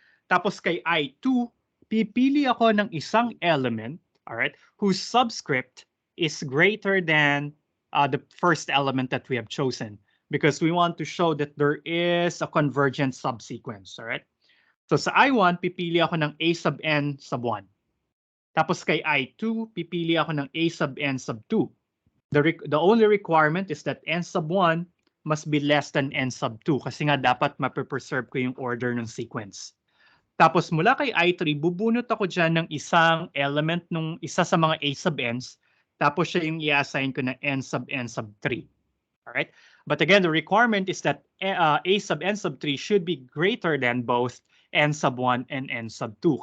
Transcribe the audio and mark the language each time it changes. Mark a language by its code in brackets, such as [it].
[tl] Tapos kay I2, pipili ako ng isang element, [en] all right, whose subscript is greater than the first element that we have chosen because we want to show that there is a convergent subsequence, all right? [tl] So sa I1, pipili ako ng A sub n sub 1. Tapos kay I2, pipili ako ng A sub n sub 2. [en] The only requirement is that n sub 1 must be less than n sub 2 [tl] kasi nga dapat mapreserve ko yung order ng sequence. Tapos mula kay I3, bubunot ako dyan ng isang element nung isa sa mga A sub n's. Tapos siya yung i-assign ko na n sub 3. Alright? [en] But again, the requirement is that A sub n sub 3 should be greater than both n sub 1 and n sub 2.